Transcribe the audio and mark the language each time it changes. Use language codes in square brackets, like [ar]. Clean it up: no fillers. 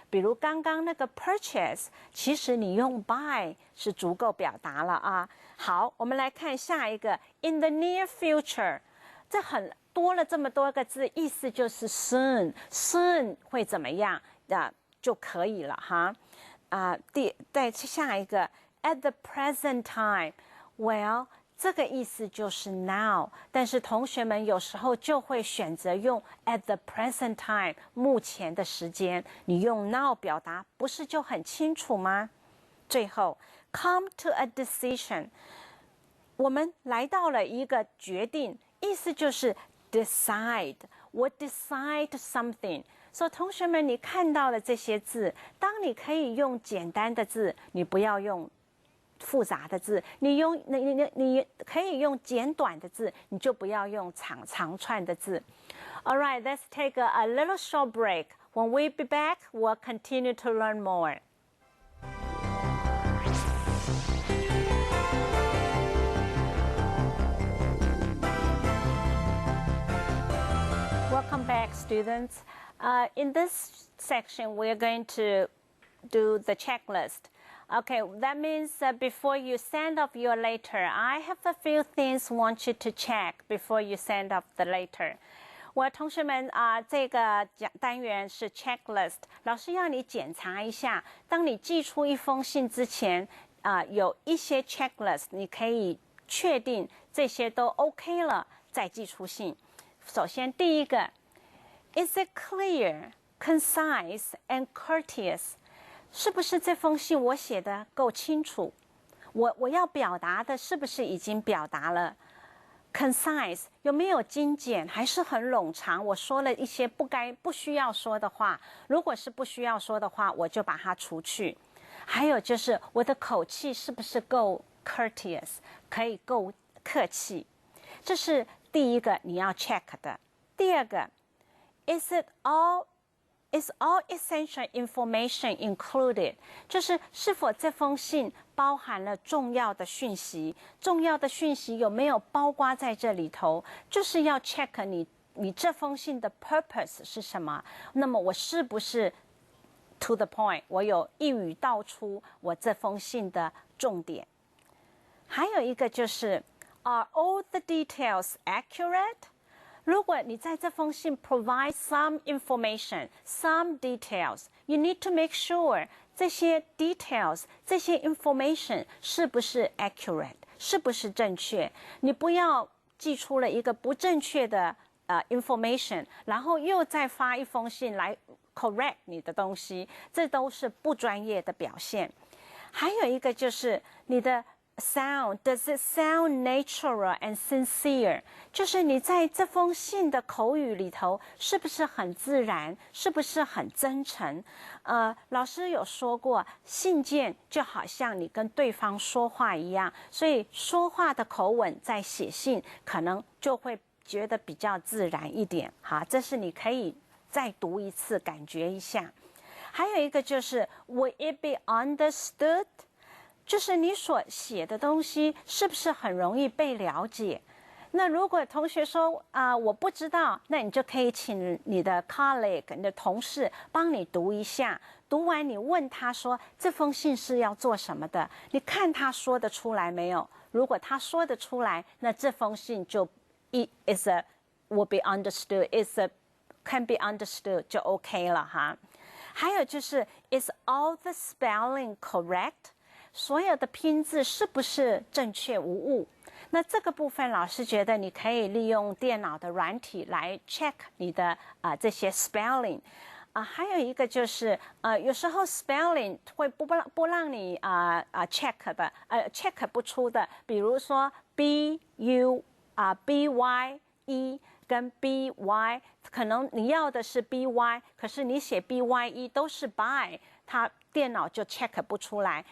[zh] 比如刚刚那个 purchase， 其实你用 buy 是足够表达了啊。好，我们来看下一个 [en] in the near future， [zh] 这多了这么多个字，意思就是 soon 会怎么样就可以了哈。再下一个 [en] at the present time，well。 [zh] 这个意思就是 now， 但是同学们有时候就会选择用 [en] at the present time， [zh] 目前的时间。你用 now 表达，不是就很清楚吗？最后 [en] come to a decision， [zh] 我们来到了一个决定，意思就是 decide， 我 decide something。所以同学们，你看到了这些字，当你可以用简单的字，你不要用复杂的字，你可以用简短的字，你就不要用长串的字。 [en] All right, let's take a little short break. When we be back, we'll continue to learn more. Welcome back, students. In this section, we're going to do the checklist. Okay, that means before you send off your letter, I have a few things want you to check before you send off the letter. [zh] 我同学们这个单元是 checklist， 老师要你检查一下，当你寄出一封信之前，有一些 checklist， 你可以确定这些都 OK 了，再寄出信。首先第一个 [en] ，Is it clear, concise, and courteous？ [zh] 是不是这封信我写的够清楚？我要表达的是不是已经表达了 ？Concise 有没有精简？还是很冗长？我说了一些不需要说的话。如果是不需要说的话，我就把它除去。还有就是我的口气是不是够 courteous， 可以够客气？这是第一个你要 check 的。第二个 [en] ，Is all essential information included？ [zh] 就是是否这封信包含了重要的讯息？重要的讯息有没有包括在这里头？就是要 check 你这封信的 purpose 是什么？那么我是不是 [en] to the point？ [zh] 我有一语道出我这封信的重点。还有一个就是 [en] Are all the details accurate？如果你在这封信 provide some information, some details, you need to make sure 这些 details, 这些 information 是不是 accurate， [zh] 是不是正确？你不要寄出了一个不正确的information， 然后又再发一封信来 correct 你的东西，这都是不专业的表现。还有一个就是你的 [en] Sound, does it sound natural and sincere？ [zh] 就是你在这封信的口语里头，是不是很自然？是不是很真诚？老师有说过，信件就好像你跟对方说话一样，所以说话的口吻在写信可能就会觉得比较自然一点。好，这是你可以再读一次，感觉一下。还有一个就是 ， [en] Would it be understood？ [zh] 就是你所写的东西是不是很容易被了解？那如果同学说我不知道，那你就可以请你的 colleague 你的同事帮你读一下，读完你问他说这封信是要做什么的，你看他说得出来没有？如果他说得出来，那这封信就 [en] will be understood, can be understood [zh] 就 OK 了哈。还有就是 [en] is all the spelling correct？ [zh] 所有的拼字是不是正确无误？那这个部分老师觉得你可以利用电脑的软体来 check 你的这些 spelling。还有一个就是有时候 spelling 会不让你check 的check 不出的，比如说 b u b y e 跟 b y， 可能你要的是 b y， 可是你写 b y e 都是 by， 它电脑就 check 不出来。